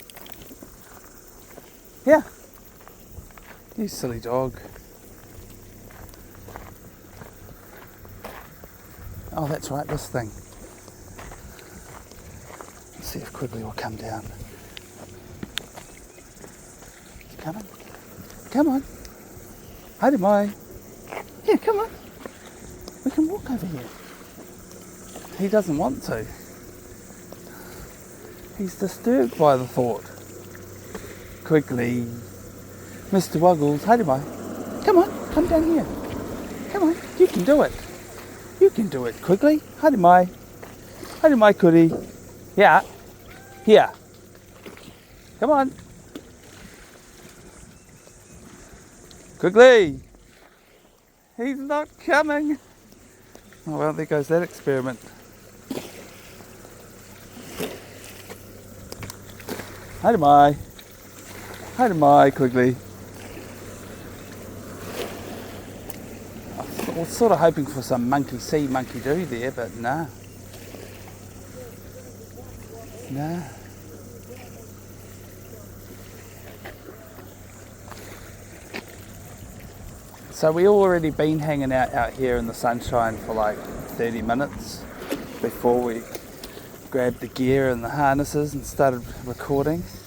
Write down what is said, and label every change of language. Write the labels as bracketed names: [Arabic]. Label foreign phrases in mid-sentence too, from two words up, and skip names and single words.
[English] Yeah, you silly dog. Oh, that's right, this thing. Let's see if Quigley will come down. He's coming. Come on. [Māori] Haere mai. [English] Yeah, come on. We can walk over here. He doesn't want to. He's disturbed by the thought. Quigley. Mr. [Māori] Wuggles, haere mai. [English] Come on, come down here. Come on, you can do it. You can do it, [Māori] Quigley. Haere mai. Haere mai, Kuri. [English] Yeah. Here. Come on. Quigley. He's not coming. Oh well, there goes that experiment. [Māori] Haere mai. Haere mai, Quigley. [English] I was sort of hoping for some monkey see, monkey do there, but nah. Nah. So we already been hanging out here in the sunshine for like 30 minutes before we grabbed the gear and the harnesses and started recording.